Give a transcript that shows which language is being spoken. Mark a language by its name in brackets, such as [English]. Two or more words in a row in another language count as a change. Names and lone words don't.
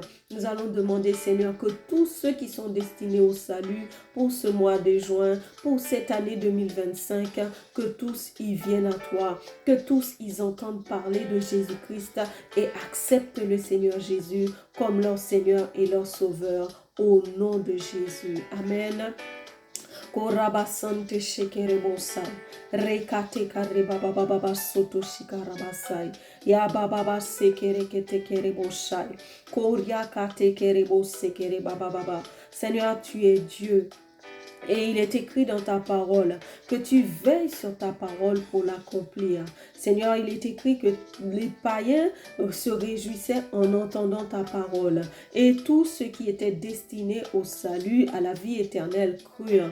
[French] Nous allons demander, Seigneur, que tous ceux qui sont destinés au salut pour ce mois de juin, pour cette année 2025, que tous y viennent à toi, que tous ils entendent parler de Jésus-Christ et acceptent le Seigneur Jésus comme leur Seigneur et leur Sauveur au nom de Jésus. Amen. Korabasante shekerebosai, rekate karebababa soto shikarabasai, ya bababa sekerekete kerebosai, koriakate kerebose kerebababa. Seigneur, tu es Dieu. Et il est écrit dans ta parole que tu veilles sur ta parole pour l'accomplir. Seigneur, il est écrit que les païens se réjouissaient en entendant ta parole. Et tous ceux qui étaient destinés au salut, à la vie éternelle, crurent.